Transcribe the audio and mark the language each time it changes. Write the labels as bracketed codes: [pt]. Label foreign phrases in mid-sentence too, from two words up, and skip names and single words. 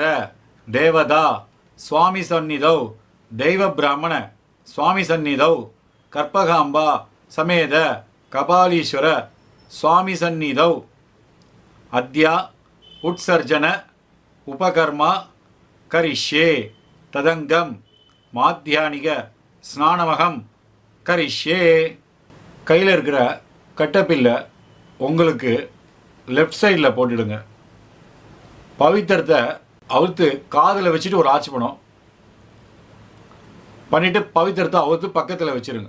[sa] देवता स्वामी सन्निधौ दैव ब्राह्मण स्वामी सन्निधौ कर्पगांबा समेत कपालीश्वर स्वामी सन्निधौ अद्य उत्सर्जन उपकर्म करिष्ये तदंगम माध्यानिक स्नानमகம் கரிஷ்யே. [ta] கையில் இருக்கிற கட்டப்பில்லை உங்களுக்கு [en] left side [ta] போட்டுடுங்க. பவித்திரத்தை அவுத்து காதில் வச்சுட்டு ஒரு ஆச்சமனம் பண்ணிவிட்டு பவித்திரத்தை அவுத்து பக்கத்தில் வச்சுருங்க.